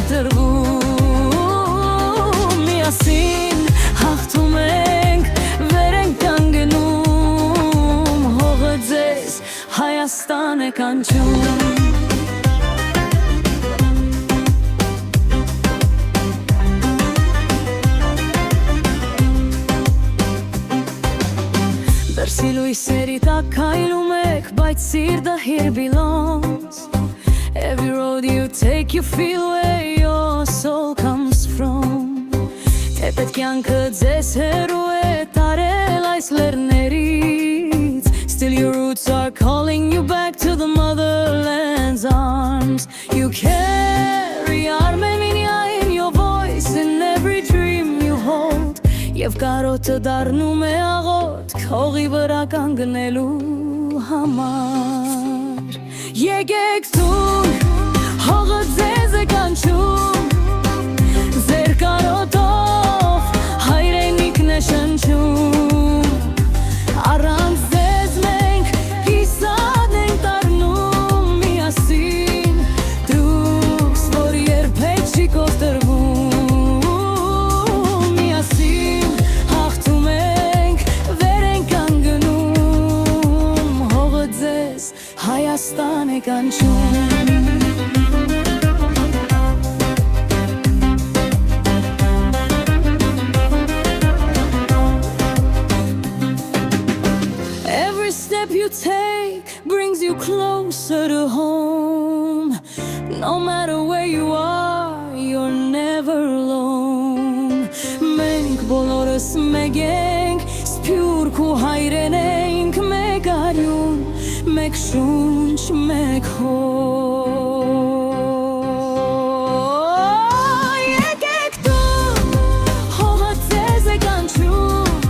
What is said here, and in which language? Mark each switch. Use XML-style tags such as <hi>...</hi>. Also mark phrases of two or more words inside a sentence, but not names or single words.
<hy>կոտրվում Միասին հաղթում ենք, վեր ենք կանգնում Հողը ձեզ Հայաստան է կանչում Դրսի լույսերի տակ քայլում եք, բայց սիրտը</hy> <en>here belongs Every road you take you feel where your soul comes from</en> <hy>Թեպետ կյանքը ձեզ հեռու է տարել այս լեռներից</hy> <en>Still your roots are calling you back to the motherland's arms You carry Armenia in your voice in every dream you hold</en> <hy>Եվ կարոտը դառնում է աղոտ քողի վրա կանգնելու համար Եկեք տուն, հողը ձեզ է կանչում Ձեր կարոտով հայրենիքն է շնչում Առանց ձեզ մենք կիսատ ենք դառնում միասին Դուքս, որ երբեք չի կոտրվում Միասին հաղթում ենք, վեր ենք կանգնում Հողը ձեզ Հայաստան է կանչում</hy> <en>You take brings you closer to home No matter where you are, you're never alone</en> <hy>Մենք բոլորս մեկ ենք, սփյուռք ու հայրեն ենք Մեկ արյուն, մեկ շունչ, մեկ հող Եկեք տուն, հողը ձեզ է կանչում</hy>